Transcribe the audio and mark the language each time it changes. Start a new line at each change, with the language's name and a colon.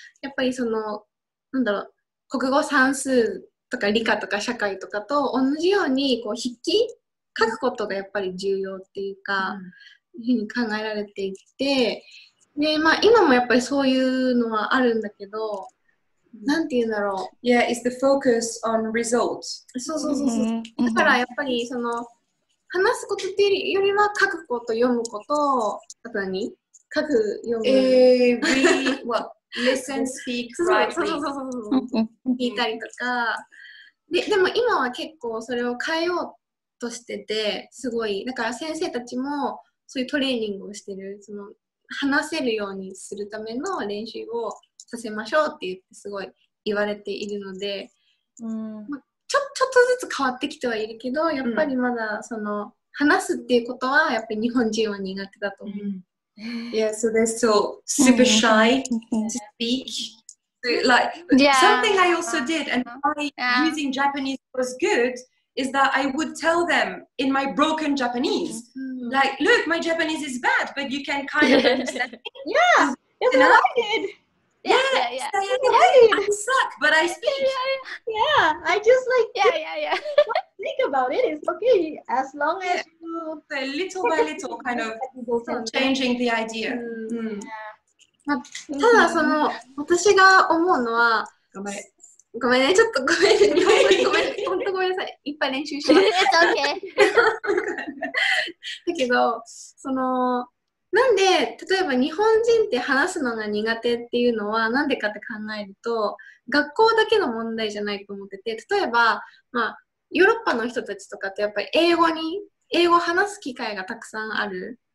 Japanese: やっぱりなんだろう、国語算数とか理科とか社会とかと同じように、こう、筆記書くことがやっぱり重要っていうか、いうふうに考えられていて、で、まあ今もやっぱりそういうのはあるんだけど、なんて言うんだろう。
English: Yeah, it's the focus on results.
Japanese: そうそうそうそう。だからやっぱり話すことっていうよりは書くこと、読むこと、あと何？書く、読む。
English: read, what? Listen, speak,
Japanese: そ
English: write,
Japanese: うそうそうそう。聞いたりとか。でも今は結構それを変えようとしてて、すごい。だから先生たちもそういうトレーニングをしてる。話せるようにするための練習をさせましょうって言ってすごい言われているので、ちょっとずつ変わってきてはいるけど、やっぱりまだ話すっていうことはやっぱり日本人は苦手だと思う。
English: Yeah, so they're so super shy to speak. Like something I also did, and why using Japanese was good, is that I would tell them in my broken Japanese, like, look, my Japanese is bad, but you can kind of understand. Yeah, that's what I did. Yeah. I suck, but I speak. Yeah, I just like Yeah. think about it. It's okay as long as you So little by little, kind of changing the idea.
Japanese: まあ、ただ私が思うのは、ごめんね、ちょっとごめんね、本当ごめんなさい、いっぱい練習します。
English: It's okay.
Japanese: だけど、なんで、例えば日本人って話すのが苦手っていうのはなんでかって考えると、学校だけの問題じゃないと思ってて、例えば、まあ、ヨーロッパの人たちとかってやっぱり英語を話す機会がたくさんある。